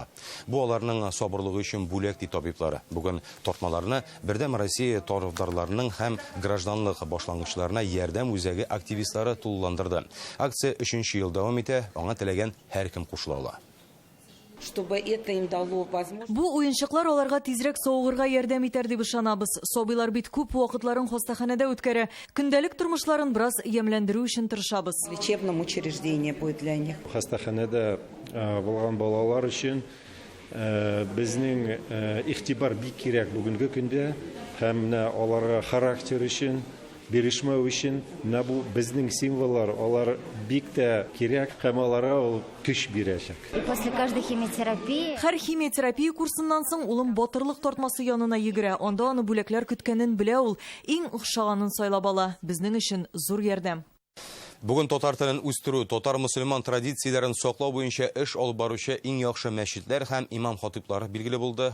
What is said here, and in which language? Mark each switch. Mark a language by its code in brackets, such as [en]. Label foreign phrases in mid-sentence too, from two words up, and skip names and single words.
[tt] Бу аларның сабырлыгы өчен бүләк ди табиблары. Бүген тартмаларны Бердәм Россия тарафдарларының һәм гражданлык башлангычларына ярдәм үзәге активистлары тулыландырды. Акция 3-нче ел дәвам итә, аңа теләгән һәркем кушыла ала. Бу уенчыклар аларга тизрәк саугырга ярдәм итәр дип ышанабыз. Сабыйлар бит күп вакытларын хастаханәдә үткәрә. Көндәлек тормышларын бераз ямьләндерү өчен тырышабыз. [ru] Лечебном учреждении будет для них. [tt] Хастаханәдә булган балалар өчен безнең игътибар бик кирәк бүгенге көндә һәм аларга характер өчен бирешмәү өчен бу безнең символлар, алар бик тә кирәк һәм аларга ул көч бирәчәк. [ru] После каждой химиотерапии [tt] Һәр химиотерапия курсыннан соң улым батырлык тартмасы янына йөгерә. Анда аны бүләкләр көткәнен белә ул. Иң охшаганын сайлап ала. Безнең өчен зур ярдәм. Бүген татар телен үстерү, татар-мөселман традицияләрен саклау буенча эш алып баручы иң яхшы мәчетләр һәм имам-хатиблар билгеле булды.